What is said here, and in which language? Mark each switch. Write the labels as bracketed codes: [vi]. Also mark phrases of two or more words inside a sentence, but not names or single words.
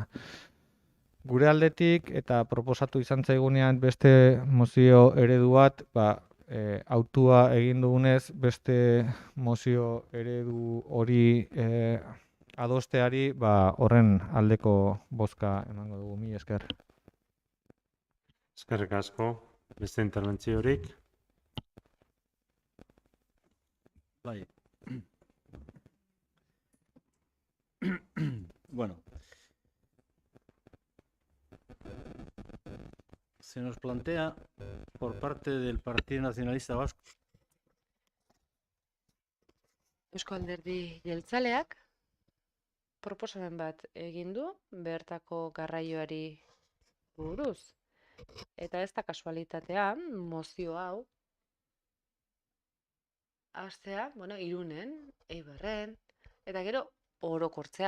[eu] Gure aldetik eta proposatu izan zaigunean beste mozio eredu bat, autua egin dugunez beste mozio eredu hori adosteari horren aldeko bozka emango dugu. Mila esker. Eskerrik asko. Beste interbentziorik? Bai. Bueno. [es] Se nos plantea por parte del Partido Nacionalista Vasco. [eu] Eusko Alderdi Jeltzaleak proposamen bat egin du bertako garraioari buruz. Eta ez da kasualitatea, mozio hau hastea, Irunen, Eibarren, eta gero orokortzea.